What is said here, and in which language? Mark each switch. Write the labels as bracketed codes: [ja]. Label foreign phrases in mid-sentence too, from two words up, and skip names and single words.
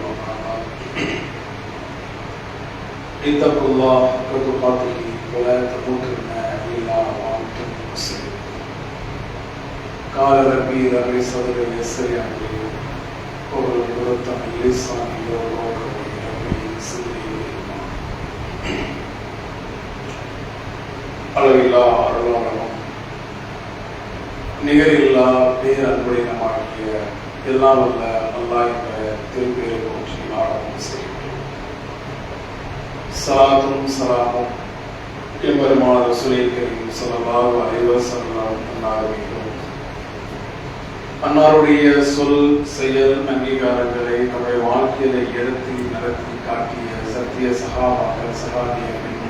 [ar] اتقوا الله حق تقاته ولا تموتن إلا وأنتم مسلمون قال ربي ربي صدري ويسر لي أمري واحلل عقدة من لساني يفقهوا قولي ربي صدري [ta] அளவில்லா அருளாளனும் நிகரில்லா பேரன்புடையமாகிய எல்லாம் வல்ல அல்லாஹ் என்ற திருப்பெயரை போற்றி ஆராதனை செய்கிறோம். ஸலாத்தும் ஸலாமும் எம்பெருமான [ar] رسول كريم صلى الله عليه وسلم [ta] அன்னாருடைய சொல் செயல் அங்கீகாரங்களை நம்முடைய வாழ்க்கையில எடுத்து நடத்தி காட்டிய சத்திய சகாபாக்கள் சகாபியர்கள்